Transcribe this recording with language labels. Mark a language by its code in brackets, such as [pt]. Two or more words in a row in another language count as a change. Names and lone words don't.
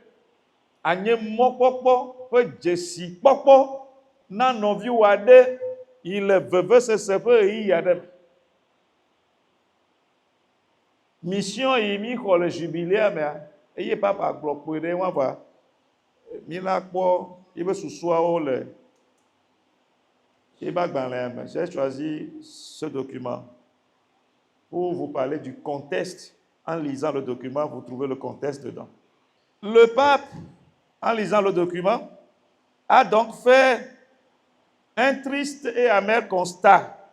[ee] Anye mɔkpɔkpɔ ƒe dzesi kpɔkpɔ na nɔviwo aɖe yi le vevesese ƒe ɣeyiɣi aɖe me. Mission yi mi xɔ le jubilea mea, eye papa gblɔ kpoe ɖe wa va mi la kpɔ yibe susuawo le yibe agbalẽa me. [fr] J'ai choisi ce document pour vous parler du contexte. En lisant le document, vous trouvez le contexte dedans. Le pape, en lisant le document, a donc fait un triste et amer constat.